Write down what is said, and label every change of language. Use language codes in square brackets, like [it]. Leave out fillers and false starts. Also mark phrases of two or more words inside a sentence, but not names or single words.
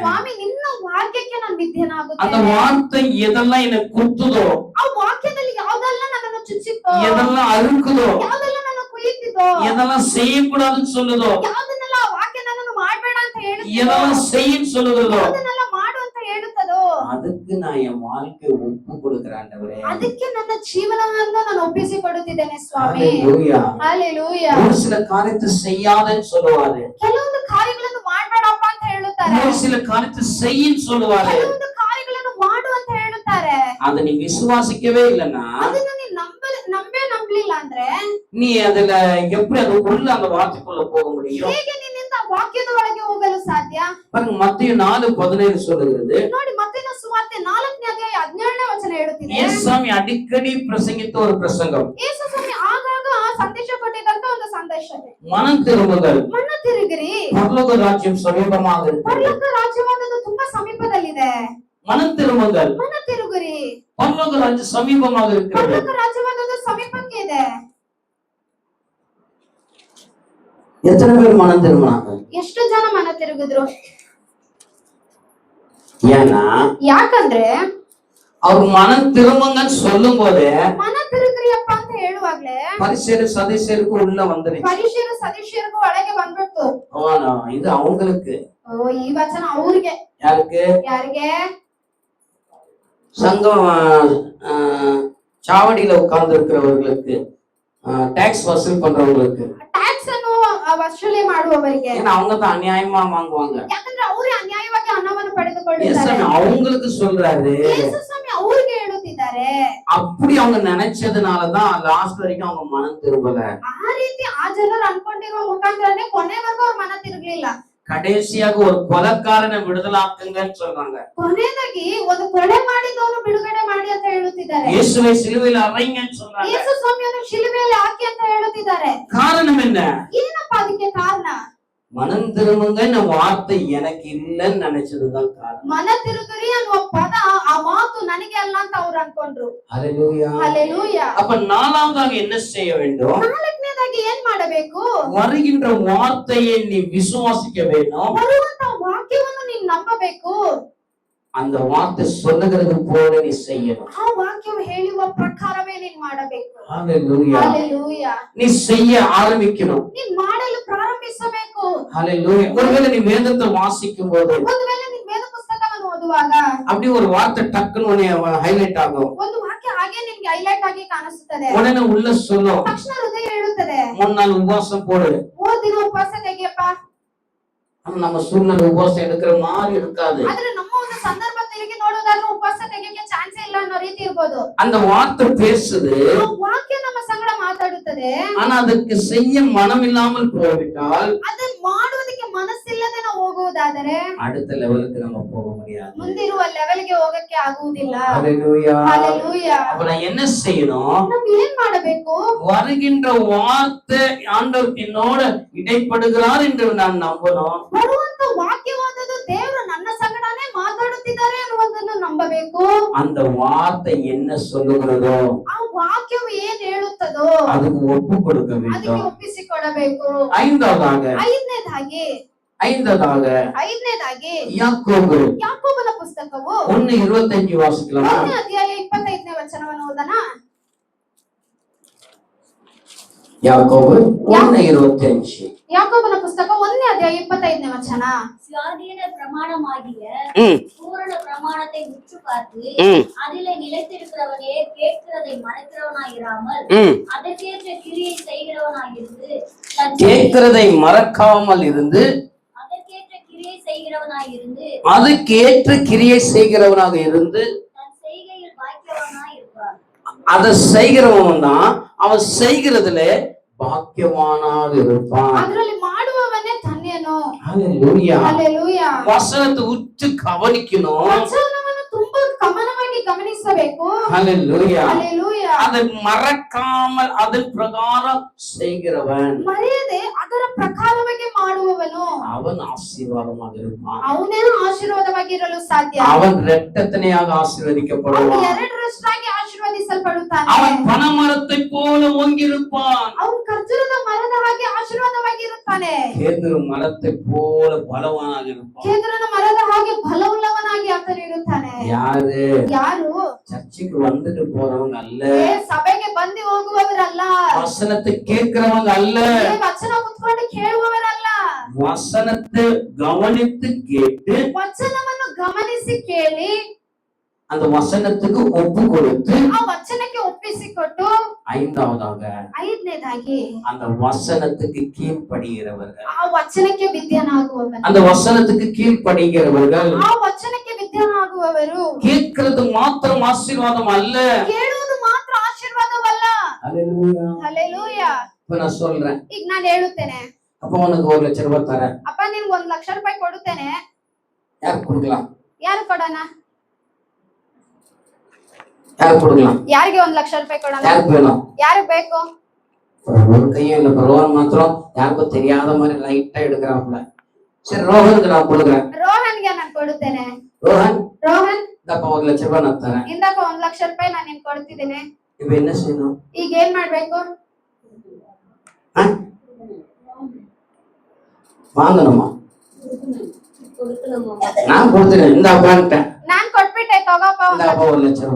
[kn] ಸ್ವಾಮಿ ನಿನ್ನ ವಾಕ್ಯಕ್ಕೆ ನಾನು [ta] அந்த [kn] ವಿಧೇಯನಾಗುತ್ತೇನೆ. [ta] வார்த்தை எதெல்லாம் எனக்கு குத்துதோ, [kn] ಆ ವಾಕ್ಯದಲ್ಲಿ ಯಾವ್ದೆಲ್ಲ ನನ್ನನ್ನು ಚುಚ್ಚಿತ್ತೋ, [ta] எதெல்லாம் அறுக்குதோ, [kn] ಯಾವ್ದೆಲ್ಲ ನನ್ನ ಕುಯ್ಯುತ್ತಿದ್ದೋ, [ta] எதெல்லாம் செய்யக்கூடாதுன்னு சொல்லுதோ, [kn] ಯಾವ್ದನ್ನೆಲ್ಲ ಆ ವಾಕ್ಯ ನನ್ನನ್ನು ಮಾಡ್ಬೇಡ ಅಂತ ಹೇಳುತ್ತೋ, [ta] எதெல்லாம் செய்யன்னு சொல்லுதோ, [kn] ಯಾವ್ದನ್ನೆಲ್ಲ ಮಾಡು ಅಂತ ಹೇಳುತ್ತದೋ, [ta] அதுக்கு நான் என் வாழ்க்கையை ஒப்பு கொடுக்கிறேன் ஆண்டவரே. [kn] ಅದಕ್ಕೆ ನನ್ನ ಜೀವನವನ್ನು ನಾನು ಒಪ್ಪಿಸಿಕೊಡುತ್ತಿದ್ದೇನೆ ಸ್ವಾಮಿ. [ta] ஹalleluya. [kn] ಹalleluya. [ta] ஒரு சில காரியத்தை செய்யாதன்னு சொல்லுவாரு, [kn] ಕೆಲವೊಂದು ಕಾರ್ಯಗಳನ್ನು ಮಾಡ್ಬೇಡಪ್ಪ ಅಂತ ಹೇಳುತ್ತಾರೆ, [ta] ஒரு சில காரியத்தை செய்யின்னு சொல்லுவாரு. [kn] ಕೆಲವೊಂದು ಕಾರ್ಯಗಳನ್ನು ಮಾಡು ಅಂತ ಹೇಳುತ್ತಾರೆ. [ta] அதை நீ விசுவாசிக்கவே இல்லைன்னா, [kn] ಅದನ್ನ ನೀನು ನಂಬಲಿಲ್ಲ ಅಂದ್ರೆ [ta] நீ அதுல எப்படி அது உள்ள அந்த வார்த்தைக்குள்ள போக முடியும்? [kn] ಹೇಗೆ ನಿನ್ನಿಂದ ವಾಕ್ಯದ ಒಳಗೆ ಹೋಗಲು ಸಾಧ್ಯ? [ta] பாருங்க, மத்திய 4:17 சொல்லுகிறது. [kn] ನೋಡಿ, ಮತ್ತಿನ ಸುವಾರ್ತೆ 4ನೇ ಅಧ್ಯಾಯ 17ನೇ ವಚನ ಹೇಳುತ್ತಿದೆ. [ta] இயேசுசாமி அடிக்கடி பிரசங்கித்த ஒரு பிரசங்கம், [kn] ಯೇಸು ಸ್ವಾಮಿ ಆಗಾಗ ಆ ಸಂದೇಶ ಕೊಟ್ಟಿದ್ದಂತ ಒಂದು ಸಂದೇಶವೇ, [ta] மனம் திரும்புதல், [kn] ಮನ ತಿರುಗಿರಿ, [ta] பரலோக ராஜ்யம் சமீபமாக இருக்கிறது. [kn] ಪರಲೋಕ ರಾಜ್ಯವಾದದ್ದು ತುಂಬಾ ಸಮೀಪದಲ್ಲಿದೆ. [ta] மனம் திரும்புதல், [kn] ಮನ ತಿರುಗಿರಿ, [ta] பரலோக ராஜ்யம் சமீபமாக இருக்கிறது. [kn] ಪರಲೋಕ ರಾಜ್ಯವಾದದ್ದು ಸಮೀಪಕ್ಕೆ ಇದೆ. [ta] எத்தனை பேர் மனம் திரும்பினாங்க? [kn] ಎಷ್ಟು ಜನ ಮನ ತಿರುಗಿದ್ರು? [ta] ஏன்னா [kn] ಯಾಕಂದ್ರೆ [ta] ಅವ್ರು மனம் திரும்புங்கன்னு சொல்லும் போதே [kn] ಮನ ತಿರುಗ್ರಿಯಪ್ಪ ಅಂತ ಹೇಳುವಾಗ್ಲೇ [ta] பரிசேயர் சதுசேயருக்கு உள்ள வந்துருச்சு. [kn] ಪರಿಶೀರ ಸದಸ್ಯರಿಗೂ ಒಳಗೆ ಬಂದ್ಬಿಡ್ತು. [ta] இது அவங்களுக்கு. [kn] ಓ, ಈ ವಚನ ಅವ್ರಿಗೆ. [ta] யாருக்கு? [kn] ಯಾರಿಗೆ? [ta] சங்கம் சாவடியில உட்கார்ந்து இருக்கிறவர்களுக்கு, டாக்ஸ் வசூல் பண்றவங்களுக்கு. [kn] ಟ್ಯಾಕ್ಸ್ ಅನ್ನು ವಸೂಲಿ ಮಾಡುವವರಿಗೆ. [ta] ஏன்னா அவங்க தான் அநியாயமா வாங்குவாங்க. [kn] ಯಾಕಂದ್ರೆ ಅವರೇ ಅನ್ಯಾಯವಾಗಿ ಹಣವನ್ನು ಪಡೆದುಕೊಳ್ಳುತ್ತಾರೆ. [ta] அவங்களுக்கு சொல்றாரு, [kn] ಯೇಸು ಸ್ವಾಮಿ ಅವ್ರಿಗೆ ಹೇಳುತ್ತಿದ್ದಾರೆ. [ta] அப்படி அவங்க நினைச்சதுனாலதான் லாஸ்ட் வரைக்கும் அவங்க மனம் திரும்பல. [kn] ಆ ರೀತಿ ಆ ಜನರು ಅನ್ಕೊಂಡಿರುವ ಮುಖಾಂತರನೇ ಕೊನೆವರೆಗೂ ಅವ್ರ ಮನ ತಿರುಗ್ಲಿಲ್ಲ. [ta] கடைசியாக ஒரு கொலைக்காரனை விடுதலாக்குங்கன்னு சொல்றாங்க. [kn] ಕೊನೆಯದಾಗಿ ಒಂದು ಕೊಲೆ ಮಾಡಿದವನು ಬಿಡುಗಡೆ ಮಾಡಿ ಅಂತ ಹೇಳುತ್ತಿದ್ದಾರೆ. [ta] இயேசுவை சிலுவையில் அறைங்கன்னு சொல்றாங்க. [kn] ಯೇಸು ಸ್ವಾಮಿಯನ್ನು ಶಿಲುಬೆಯಲ್ಲಿ ಹಾಕಿ ಅಂತ ಹೇಳುತ್ತಿದ್ದಾರೆ. [ta] காரணம் என்ன? [kn] ಏನಪ್ಪ ಅದಕ್ಕೆ ಕಾರಣ? [ta] மனம் திரும்புங்க வார்த்தை எனக்கு இல்லைன்னு நினைச்சதுதான் காரணம். [kn] ಮನ ತಿರುಗರಿ ಅನ್ನುವ ಪದ, ಆ ಮಾತು ನನಗೆ ಅಲ್ಲ ಅಂತ ಅವ್ರು ಅನ್ಕೊಂಡ್ರು. [ta] ஹalleluya. [kn] ಹalleluya. [ta] அப்ப நாலாவதாக என்ன செய்ய வேண்டும்? [kn] ನಾಲ್ಕನೇದಾಗಿ ಏನ್ ಮಾಡಬೇಕು? [ta] வருகின்ற வார்த்தையை நீ விசுவாசிக்க வேண்டும். [kn] ಬರುವಂತ ವಾಕ್ಯವನ್ನು ನೀನ್ ನಂಬಬೇಕು. [ta] அந்த வார்த்தை சொல்லுகிறது போல நீ செய்யணும். [kn] ಆ ವಾಕ್ಯವು ಹೇಳುವ ಪ್ರಕಾರವೇ ನೀನ್ ಮಾಡಬೇಕು. [ta] ஹalleluya. [kn] ಹalleluya. [ta] நீ செய்ய ஆரம்பிக்கணும். [kn] ನೀನ್ ಮಾಡಲು ಪ್ರಾರಂಭಿಸಬೇಕು. [ta] ஹalleluya. ஒருவேளை நீ வேதத்தை வாசிக்கும் போது, [kn] ಒಂದು ವೇಳೆ ನೀನ್ ವೇದ ಪುಸ್ತಕವನ್ನು ಓದುವಾಗ [ta] அப்படி ஒரு வார்த்தை டக்குன்னு உன்னை ஹைலைட் ஆகும். [kn] ಒಂದು ವಾಕ್ಯ ಹಾಗೆ ನಿನ್ಗೆ ಹೈಲೈಟ್ ಆಗಿ ಕಾಣಿಸುತ್ತದೆ. [ta] உடனே உள்ள சொல்லும், [kn] ತಕ್ಷಣ ಹೃದಯ ಹೇಳುತ್ತದೆ, [ta] 3 நாள் உபவாசம் போடு. [kn] 3 ದಿನ ಉಪವಾಸ ತೆಗಿಯಪ್ಪ. [ta] ஆனா நம்ம சூழ்நிலை உபவாசம் எடுக்கிற மாதிரி இருக்காது. [kn] ಆದ್ರೆ ನಮ್ಮ ಒಂದು ಸಂದರ್ಭ ತಿರುಗಿ ನೋಡೋದಾದ್ರೆ ಉಪವಾಸ ತೆಗಿಯಕ್ಕೆ ಚಾನ್ಸೇ ಇಲ್ಲ ಅನ್ನೋ ರೀತಿ ಇರ್ಬೋದು. [ta] அந்த வார்த்தை பேசுது, [kn] ಆ ವಾಕ್ಯ ನಮ್ಮ ಸಂಗಡ ಮಾತಾಡುತ್ತದೆ. [ta] ஆனா அதுக்கு செய்ய மனம் இல்லாமல் போய்விட்டால், [kn] ಅದನ್ನ ಮಾಡುವುದಕ್ಕೆ ಮನಸ್ಸಿಲ್ಲದೆ ನಾವು ಹೋಗುವುದಾದ್ರೆ ಮಾಡುವುದಾದರೆ [ta] அடுத்த லெவலுக்கு நம்ம போக முடியாது. [kn] ಮುಂದಿರುವ ಲೆವೆಲ್ಗೆ ಹೋಗಕ್ಕೆ ಆಗುವುದಿಲ್ಲ. [ta] ஹalleluya. [kn] Hallelujah. [ta] அப்ப நான் என்ன செய்யணும்? [kn] ನಾವು ಏನ್ ಮಾಡಬೇಕು? [ta] வருகின்ற வார்த்தை ஆண்டவர் என்னோட இடைப்படுகிறார் என்று நான் நம்பணும். [kn] ಬರುವಂತ ವಾಕ್ಯವಾದದ್ದು ದೇವರು ನನ್ನ ಸಂಗಡನೇ ಮಾತಾಡುತ್ತಿದ್ದಾರೆ ಅನ್ನುವುದನ್ನು ನಂಬಬೇಕು. [ta] அந்த வார்த்தை என்ன சொல்லுகிறதோ [kn] ಆ ವಾಕ್ಯವು ಏನ್ ಹೇಳುತ್ತದೋ [ta] அதுக்கு ஒப்பு கொடுக்க [kn] ಅದಕ್ಕೆ [ta] வேண்டும். [kn] ಒಪ್ಪಿಸಿಕೊಡಬೇಕು. [ta] ஐந்தாவதாக [kn] ಐದನೇದಾಗಿ ಯಾಕೋಬು ಯಾಕೋಬನ ಪುಸ್ತಕವು [ta] 1:25 ವಾಸಿಕலாமா? [kn] 1ನೇ ಅಧ್ಯಾಯ 25ನೇ ವಚನವನ್ನು ಓದೋಣ. ಯಾಕೋಬು 1:25. ಯಾಕೋಬನ ಪುಸ್ತಕ 1ನೇ ಅಧ್ಯಾಯ 25ನೇ ವಚನ. [ta] சுயாதீன பிரமாணமாகிய பூரண பிரமாணத்தை உற்று பார்த்து அதிலே நிலைத்திருக்கிறவனே கேட்கிறதை மறைக்கிறவனாயிராமல் அதற்கேற்ற கிரியை செய்கிறவனாயிருந்து கேட்கிறதை மறக்காமல் இருந்து அதற்கேற்ற கிரியை செய்கிறவனாயிருந்து அதுக்கேற்ற கிரியை செய்கிறவனாக இருந்து தன் செய்கையில் பாக்கியவானாயிருப்பான். அதை செய்கிறவன் தான் அவன் செய்கிறதுல பாக்கியவானாக இருப்பான். [kn] ಅದರಲ್ಲಿ ಮಾಡುವವನೇ ಧನ್ಯನು. [ta] ஹalleluya. [kn] ಹಲ್ಲೆಲೂಯಾ. [ta] வசனத்தை உற்று கவனிக்கணும். [kn] ವಚನವನ್ನು ತುಂಬಾ ಗಮನವಾಗಿ ಗಮನಿಸಬೇಕು. [ta] ஹalleluya. [kn] ಹಲ್ಲೆಲೂಯಾ. [ta] அதை மறக்காமல் அதன் பிரகாரம் செய்கிறவன் [kn] ಮರೆಯದೆ ಅದರ ಪ್ರಕಾರವಾಗಿ ಮಾಡುವವನು [ta] அவன் ஆசீர்வாதமாக இருப்பான். [kn] ಅವನೇ ಆಶೀರ್ವಾದವಾಗಿರಲು ಸಾಧ್ಯ. [ta] அவன் இரட்டத்தனையாக [kn] ಅವನು [ta] ஆசீர்வதிக்கப்படுவான். [kn] ಎರಡರಷ್ಟಾಗಿ ಆಶೀರ್ವದಿಸಲ್ಪಡುತ್ತಾನೆ. [ta] அவன் பனமரத்தை போல ஓங்கியிருப்பான். [kn] ಅವನು ಖರ್ಜೂರದ ಮರದ ಹಾಗೆ ಆಶೀರ್ವಾದವಾಗಿರುತ್ತಾನೆ. [ta] கேதுரு மரத்தை போல பலவானாக இருப்பான். [kn] ಕೇದರನ ಮರದ ಹಾಗೆ ಬಲವುಳ್ಳವನಾಗಿ ಆತನು ಇರುತ್ತಾನೆ. [ta] யாரு? [kn] ಯಾರು? [ta] சர்ச்சுக்கு வந்துட்டு போறவங்க அல்ல, [kn] ಸಭೆಗೆ ಬಂದು ಹೋಗುವವರಲ್ಲ, [ta] வசனத்தை கேட்கிறவங்க அல்ல, [kn] ವಚನ ಕುತ್ಕೊಂಡು ಕೇಳುವವರಲ್ಲ, [ta] வசனத்தை கவனித்து கேட்டு [kn] ವಚನವನ್ನು ಗಮನಿಸಿ ಕೇಳಿ [ta] அந்த வசனத்துக்கு ஒப்பு கொடுத்து [kn] ಆ ವಚನಕ್ಕೆ ಒಪ್ಪಿಸಿಕೊಟ್ಟು ಐದನೇದಾಗಿ [ta] அந்த வசனத்துக்கு கீழ்ப்படுகிறவர்கள். [kn] ಆ ವಚನಕ್ಕೆ ವಿದ್ಯನಾಗುವವರು. [ta] அந்த வசனத்துக்கு கீழ்ப்படுகிறவர்கள் [kn] ಆ ವಚನಕ್ಕೆ ವಿದ್ಯನಾಗುವವರು [ta] கேட்கிறது மாத்திரம் ஆசீர்வாதம் அல்ல. [kn] ಕೇಳುವುದು ಮಾತ್ರ ಆಶೀರ್ವಾದವಲ್ಲ. [ta] ஹalleluya. [kn] ಹಲ್ಲೆಲೂಯಾ. [ta] இப்ப நான் சொல்றேன், [kn] ಈಗ ನಾನು ಹೇಳುತ್ತೇನೆ, [ta] அப்ப உனக்கு 1 லட்சம் ரூபாய் தரேன். [kn] ಅಪ್ಪ ನಿನ್ಗೆ 1 ಲಕ್ಷ ರೂಪಾಯಿ ಕೊಡುತ್ತೇನೆ. [ta] யார் கொடுக்கலாம்? [kn] ಯಾರು ಕೊಡೋಣ? [ta] யார் கொடுக்கலாம்? [kn] ಯಾರಿಗೆ 1 ಲಕ್ಷ ರೂಪಾಯಿ ಕೊಡೋಣ? [ta] யாருக்கு வேணும்? [kn] ಯಾರು ಬೇಕು? [ta] ஒரு கையும் இல்ல, ரோஹன் மாத்திரம் யாருக்கும் தெரியாத மாதிரி லைட்டா எடுக்கிறாப்ல. சரி, ரோஹனுக்கு நான் கொடுக்குறேன். [kn] ರೋಹನ್ಗೆ ನಾನು ಕೊಡುತ್ತೇನೆ. [ta] ரோஹன், [kn] ರೋಹನ್ [ta] இந்தப்ப [kn] 1 ಲಕ್ಷ ರೂಪಾಯಿ [ta] நான் தரேன். [kn] ಇಂದಪ್ಪ 1 ಲಕ್ಷ ರೂಪಾಯಿ ನಾನು ನಿನ್ಗೆ ಕೊಡ್ತಿದ್ದೇನೆ. [ta] இப்ப என்ன செய்யணும்? [kn] ಈಗ ಏನ್ ಮಾಡ್ಬೇಕು? [ta] வாங்கணுமா? நான் கொடுத்துட்டேன், இந்த அப்பான்ட்டேன். [kn] ನಾನ್ ಕೊಟ್ಬಿಟ್ಟೆ, ತಗೋಪ್ಪ [ta] இந்தப்ப 1 லட்ச ರೂಪಾಯಿ.